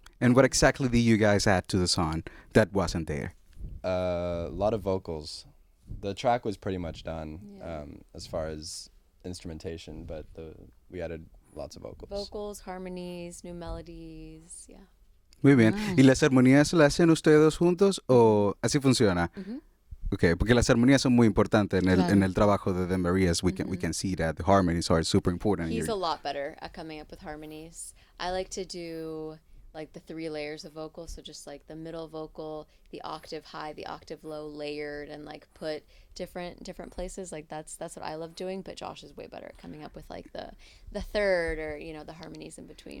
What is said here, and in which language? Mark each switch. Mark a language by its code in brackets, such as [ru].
[en] And what exactly did you guys add to the song that wasn't there? A lot of vocals. The track was pretty much done as far as instrumentation, but we added lots of vocals. Vocals, harmonies, new melodies, yeah. [es] Muy bien. [en] Nice. [es] ¿Y las armonías las hacen ustedes dos juntos o así funciona? Okay, porque las armonías son muy importantes en Claro. el trabajo de The Marías. [en] We can see that the harmonies are super important. He's a lot better at coming up with harmonies. I like to do like the 3 layers of vocals, so just like the middle vocal, the octave high, the octave low, layered, and like put different places. Like that's what I love doing. But Josh is way better at coming up with like the third or the harmonies in between.